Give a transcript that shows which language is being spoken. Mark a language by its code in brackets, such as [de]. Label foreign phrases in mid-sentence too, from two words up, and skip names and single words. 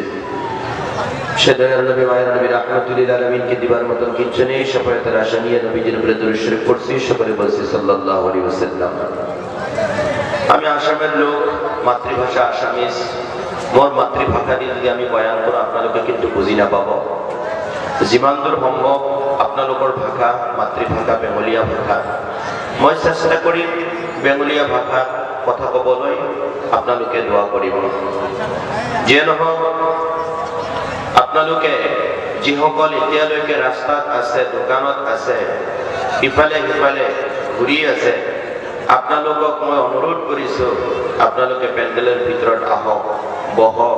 [bn] সে দয়ার নবী মায়ের নবী [ar] رحمة العالمين [bn] দিবার মতন কিছু নেই, সফলতার আশা নিয়ে নবীজির উপরে দরুদ শরীফ পড়ছি, সকলে বলছি [ar] صلى الله عليه وسلم. [bn] আমি আসামের লোক, মাতৃভাষা আসামিজ, মোর মাতৃভাষা দিয়ে যদি আমি বয়ান করো আপনাদেরকে কিন্তু বুঝি না পাব। [as] যিমান দূর সম্ভৱ আপোনালোকৰ ভাষা মাতৃভাষা বেঙ্গলীয়া ভাষা, মই চেষ্টা কৰিম বেঙ্গলীয়া ভাষাত কথা ক'বলৈ, আপোনালোকে দোৱা কৰিব। যিয়ে নহওক আপোনালোকে যিসকল এতিয়ালৈকে ৰাস্তাত আছে, দোকানত আছে, ইফালে সিফালে ঘূৰি আছে, আপোনালোকক মই অনুৰোধ কৰিছোঁ আপোনালোকে পেণ্ডেলৰ ভিতৰত আহক, বহক।